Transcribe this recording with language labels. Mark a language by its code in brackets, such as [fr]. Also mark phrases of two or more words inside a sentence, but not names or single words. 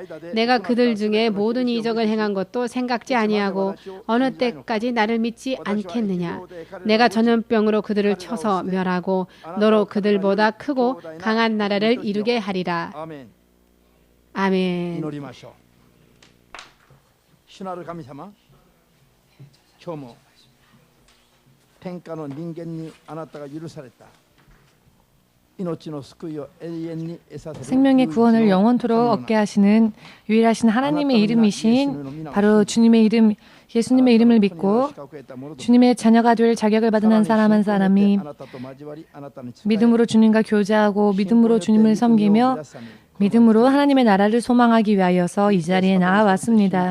[ko] 내가 그들 중에 모든 이적을 행한 것도 생각지 아니하고 어느 때까지 나를 믿지 않겠느냐. 내가 전염병으로 그들을 쳐서 멸하고 너로 그들보다 크고 강한 나라를 이루게 하리라. 아멘. [ja] 主なる神様、今日も天下の人間にあなたが許された [ko] 생명의 구원을 영원토록 얻게 하시는 유일하신 하나님의 이름이신 바로 주님의 이름 예수님의 이름을 믿고 주님의 자녀가 될 자격을 받은 한 사람 한 사람이 믿음으로 주님과 교제하고 믿음으로 주님을 섬기며 믿음으로 하나님의 나라를 소망하기 위하여서 이 자리에 나아왔습니다.